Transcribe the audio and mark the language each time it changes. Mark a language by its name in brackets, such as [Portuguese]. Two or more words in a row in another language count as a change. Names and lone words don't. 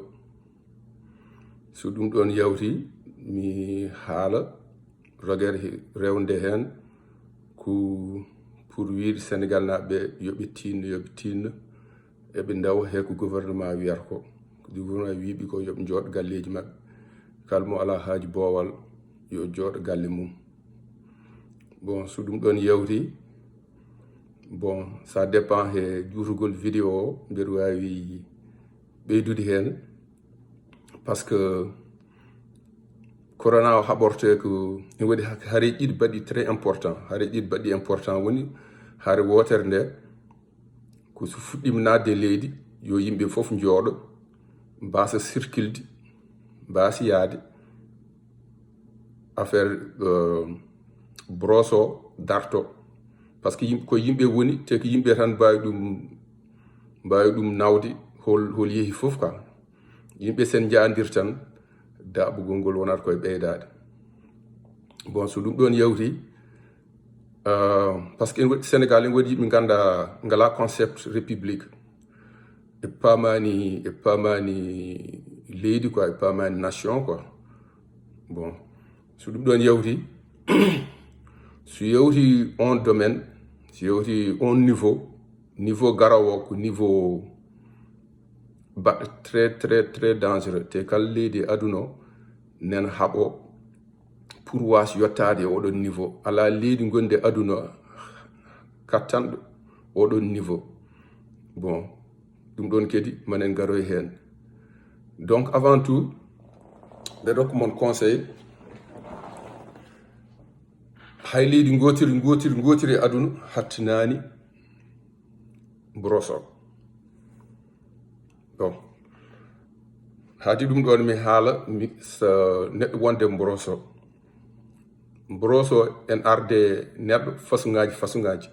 [Fula] So ɗum ɗon yawti mi haala rogere rewnde hen ko pour wiide Sénégal naɓe yoɓe tinno eɓe dawa he ko gouvernement wiyata ko. Gouvernement wiɓe ko yoɓe jooɗo galleji mabɓe, kala mo ala haaji boowal yo jooɗo galle mum. Bon so ɗum ɗon yawti, [French] bon ça dépend [Fula] he juutugol vidéo o mbeɗa wawi ɓeydude hen [French] par ce que [Fula] corona o haɓorte ko ene waɗi haare ɗiɗi baɗɗi [French] très important. [Fula] Haare ɗiɗi baɗɗi important woni haare wotere nde ko so fuɗɗima nadde leydi yo yimɓe fof jooɗo mbasa circulde, mbasi yaade affaire brosse o darto, [French] par ce que [Fula] ko yimɓe woni te ko yimɓe tan mbawi ɗum nawde hol yeehi fof ka. Yimɓe sen jaandir tan daɓugol ngol wonata koye ɓeydade. Bon so ɗum ɗon yawti [French] par ce que [Fula] en waɗi Sénégal en waɗi yimɓe ganda ngala [French] concept république, [Fula] e pamani leydi quoi, e pamani nation quoi. Bon so ɗum ɗon yawti so yawti on domaine, so yawti on niveau garawo ko [French] niveau très dangereux, [Fula] te kala leydi aduna nen haaɓo pour was yottade e oɗon niveau. Ala leydi gonde aduna kattanɗo oɗon niveau. Bon ɗum ɗon kadi manen garoy hen. [French] Donc avant tout [Fula] ɓe rokka mon conseil, hay leydi gotiri e aduna hattinani brosse o. Bon haadi ɗum ɗon mi haala so neɗɗo wonde brosse o en arde neɗɗo façon-ngaji.